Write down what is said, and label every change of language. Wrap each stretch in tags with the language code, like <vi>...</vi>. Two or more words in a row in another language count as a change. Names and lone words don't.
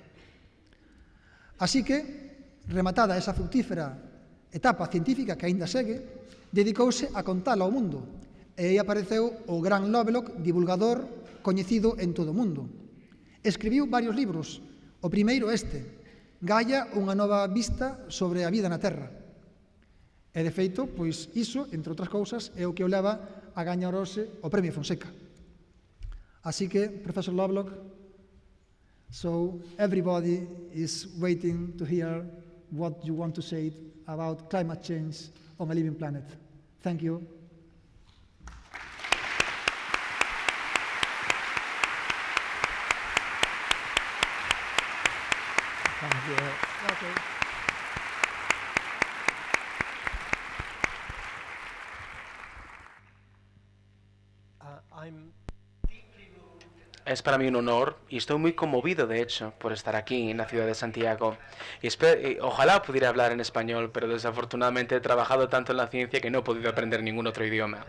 <gl>Así que, rematada esa fructífera etapa científica que aínda segue, dedicouse a contala ao mundo, e aí apareceu o gran Lovelock, divulgador coñecido en todo o mundo. Escribiu varios libros, o primeiro este, Gaia, unha nova vista sobre a vida na Terra. E, de feito, pois iso, entre outras cousas, é o que o leva a gañarose o Premio Fonseca. Así que,</gl> <en>Professor Lovelock, so everybody is waiting to hear what you want to say about climate change on a living planet. Thank you. Thank you. Okay.</en> <es>Es para mí un honor y estoy muy conmovido, de hecho, por estar aquí en la ciudad de Santiago. Y ojalá pudiera hablar en español, pero desafortunadamente he trabajado tanto en la ciencia que no he podido aprender ningún otro idioma.</es>